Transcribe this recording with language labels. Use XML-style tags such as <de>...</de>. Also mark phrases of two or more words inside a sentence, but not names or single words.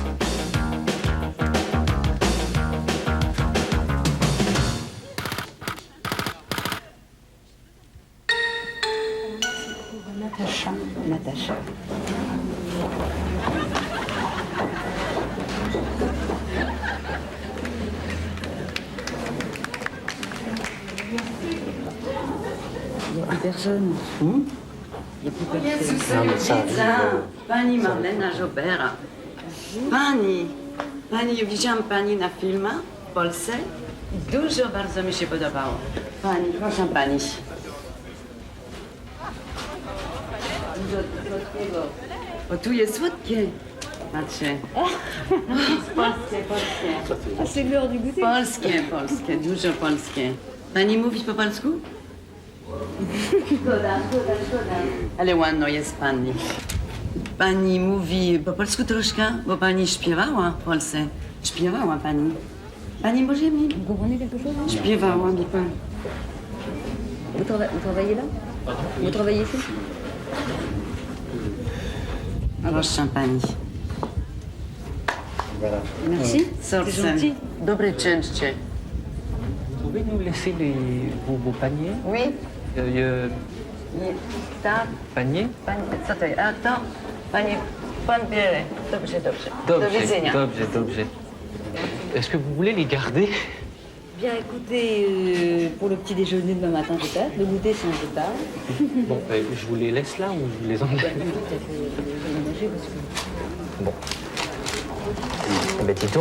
<fr>Natacha. Il n'y a plus personne. Il n'y a plus personne.</fr> <pl>Pani Marlena Jobera. Pani widziałam pani na filmach w Polsce. Dużo bardzo mi się podobało. Pani, proszę pani. Dużo słodkiego. O, tu jest słodkie. Patrzcie. Polskie.</pl> <fr>Ah, c'est l'heure du goûter.</fr> <pl>Polskie, dużo polskie. Pani mówić po polsku? Szkoda. Ale ładno jest pani. Pani mówi po polsku troszkę, bo pani śpiewała w Polsce. Śpiewała pani. Pani może mi...</pl> <fr>Vous comprenez quelque chose?</fr> <pl>Śpiewała mi pani.</pl> <fr>Vous travaillez là? Vous travaillez ici?</fr> <pl>Proszę pani.</pl> <fr>Merci. C'est gentil.</fr> <pl>Dobre częście.</pl> <fr>Vous pouvez nous laisser vos paniers? Oui.</fr> <pl>Tak.</pl> <fr>Panier?</fr> <pl>Co to jest? A to pan bierze. Dobrze. Do widzenia. Dobrze.</pl> <fr>Est-ce que vous voulez les garder? Bien, écoutez, pour le petit déjeuner demain matin peut-être, le goûter c'est un peu tard. Bon, je vous les laisse là ou je vous les enlève? Bon. Eh ben dis donc...</fr>